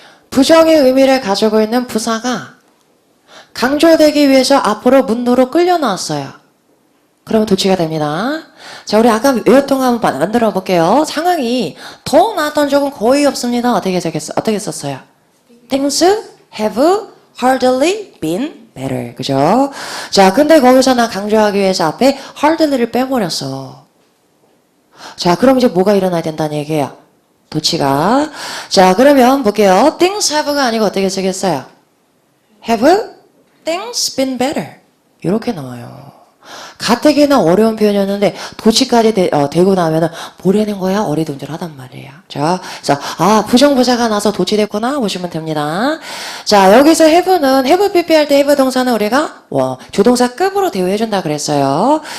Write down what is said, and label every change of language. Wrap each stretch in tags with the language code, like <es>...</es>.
<ko>부정의 의미를 가지고 있는 부사가 강조되기 위해서 앞으로 문도로 끌려 나왔어요. 그러면 도치가 됩니다. 자, 우리 아까 외웠던 거 한번 만들어 볼게요. 상황이 더 나았던 적은 거의 없습니다. 어떻게 썼어요?</ko> <en>Things have hardly been better.</en> <ko>그죠? 자, 근데 거기서 나 강조하기 위해서 앞에 hardly를 빼버렸어. 자, 그럼 이제 뭐가 일어나야 된다는 얘기예요? 도치가. 자, 그러면 볼게요. Things have가 아니고 어떻게 쓰겠어요?</ko> <en>Have things been better.</en> <ko>이렇게 나와요. 가뜩이나 어려운 표현이었는데 도치까지 되고 나면은 뭐라는 거야? 어리둥절하단 말이에요. 자, 그래서 부정부사가 나서 도치됐구나 보시면 됩니다. 자, 여기서 have는 have PP 할 때 have 동사는 우리가 조동사급으로 대우해준다 그랬어요.</ko>